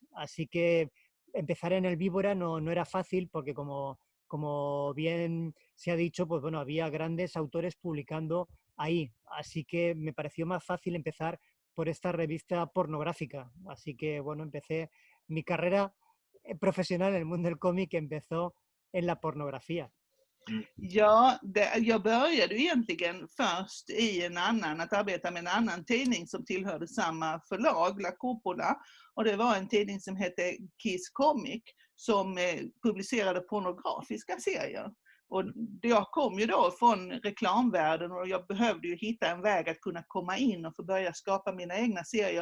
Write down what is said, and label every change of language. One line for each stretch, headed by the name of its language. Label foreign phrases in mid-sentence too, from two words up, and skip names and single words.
Spanish: Así que empezar en El Víbora no era fácil porque, como bien se ha dicho, pues bueno, había grandes autores publicando ahí. Así que me pareció más fácil empezar por esta revista pornográfica. Así que, bueno, empecé mi carrera profesional en el mundo del cómic, que empezó en la pornografía.
Swedish: Ja, jag började egentligen först att arbeta med en annan tidning som tillhörde samma förlag, La Cúpula. Och det var en tidning som hette Kiss Comic som publicerade pornografiska serier. Och jag kom ju då från reklamvärlden och jag behövde ju hitta en väg att kunna komma in och få börja skapa mina egna serier.